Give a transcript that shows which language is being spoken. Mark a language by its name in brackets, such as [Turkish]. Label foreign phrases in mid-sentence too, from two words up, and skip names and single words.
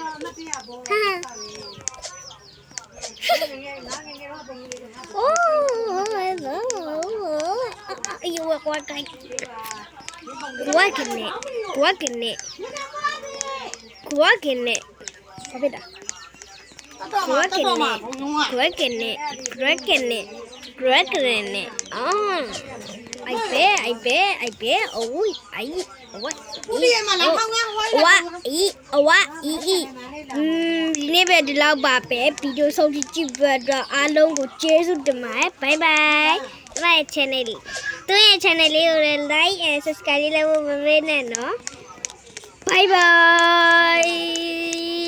[Burmese] အိုးအယူကွာကိုင်းကွာကနေဘာဖြစ်တာကွာကနေအိုက်ပဲအိုးအိုက် ဒီနေ့ပဲဒီလောက်ပါပဲဗီဒီယိုဆုံးဖြတ်ကြည့်ပြီးတော့အားလုံးကိုကျေးဇူးတင်ပါတယ်ဘိုင်ဘိုင်ဒီ channel လေးသူရဲ့ channel လေးကိုလည်း [English] like and subscribe [Burmese] လုပ်ဖို့မမေ့နဲ့နော်ဘိုင်ဘိုင်